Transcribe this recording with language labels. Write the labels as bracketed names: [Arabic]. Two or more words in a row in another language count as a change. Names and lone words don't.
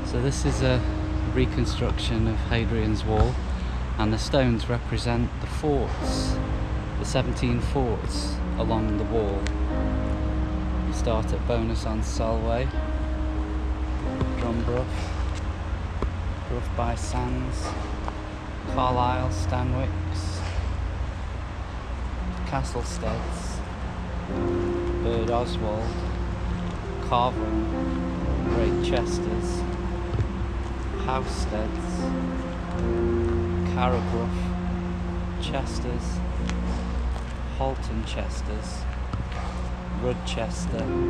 [English] this is a reconstruction of Hadrian's Wall, and the stones represent the forts, the 17 forts along the wall. You start at Bowness-On-Solway, Drumbrough, Brough by Sands, Carlisle, Stanwix, Castlesteads, Bird Oswald, Carveran, Great Chesters, Housesteads, Carrabrough, Chesters, Halton Chesters, Rudchester,